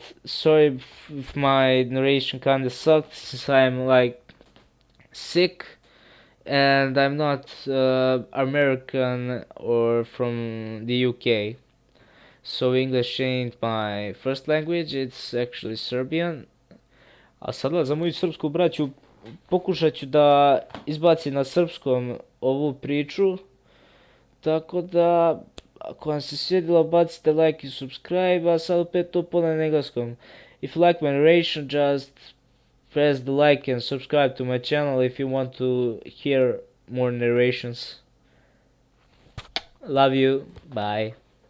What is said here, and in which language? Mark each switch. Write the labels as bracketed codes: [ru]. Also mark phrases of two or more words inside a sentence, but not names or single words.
[en] Sorry if my narration kinda sucked since I'm like sick and I'm not American or from the UK. So English ain't my first language, it's actually Serbian. [sr] A sada za moju srpsku braću pokušat ću da izbacim na srpskom ovu priču. Tako da, ako vam se svidjelo, bacite like i subscribe, a sad opet to po na engleskom. [en] If you like my narration, just press the like and subscribe to my channel if you want to hear more narrations. Love you, bye.